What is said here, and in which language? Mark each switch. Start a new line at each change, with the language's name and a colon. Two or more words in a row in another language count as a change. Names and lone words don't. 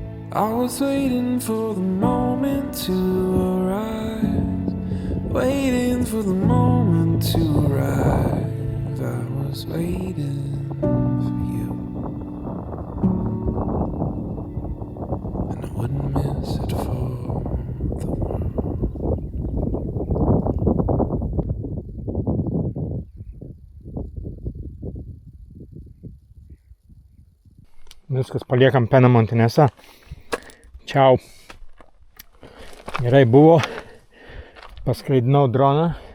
English: I was waiting for the moment to arise, waiting for the moment to arrive. I was waiting for you, and I wouldn't miss it for the world.
Lithuanian: Viskas, paliekam Penamontinėse. Čiau. Gerai buvo. Paskraidinau droną.